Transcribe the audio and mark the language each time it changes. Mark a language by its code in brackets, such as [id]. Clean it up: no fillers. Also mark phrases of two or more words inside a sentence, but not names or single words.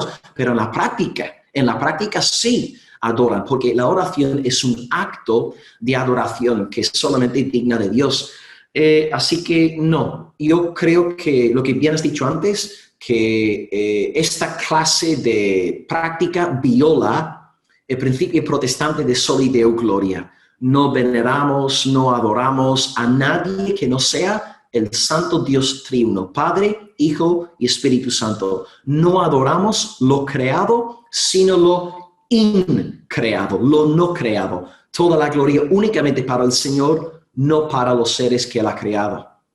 [es] Pero en la práctica sí adoran, porque la oración es un acto de adoración que es solamente digna de Dios. Así que no, yo creo que lo que bien has dicho antes, que esta clase de práctica viola el principio protestante de [la] soli Deo gloria. [es] No veneramos, no adoramos a nadie que no sea el Santo Dios Triuno, Padre, Hijo y Espíritu Santo. No adoramos lo creado, sino lo increado, lo no creado. Toda la gloria únicamente para el Señor, no para los seres que Él ha creado.